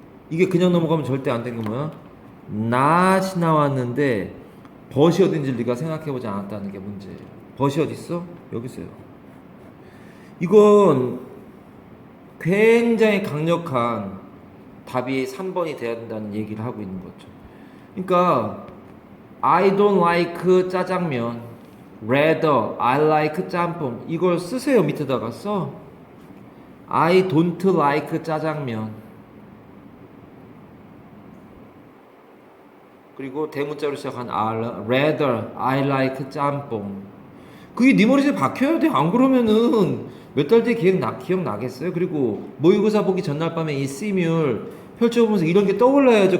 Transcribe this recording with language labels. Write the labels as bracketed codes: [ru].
[ko] 이게 그냥 넘어가면 절대 안 되는 게 뭐야? not이 나왔는데 벗이 어딘지 네가 생각해보지 않았다는 게 문제예요. 벗이 어디 있어? 여기 있어요. 이건 굉장히 강력한 답이 3번이 돼야 된다는 얘기를 하고 있는 거죠. 그러니까 [en] I don't like 짜장면, rather I like 짬뽕. [ko] 이걸 쓰세요. 밑에다가 써. [en] I don't like 짜장면. [ko] 그리고 대문자로 시작한 [en] rather I like [ko] 짬뽕. 그게 네 머리에 박혀야 돼. 안 그러면은 몇 달 뒤에 기억나겠어요? 그리고 모의고사 보기 전날 밤에 이 C뮬 펼쳐보면서 이런 게 떠올라야죠.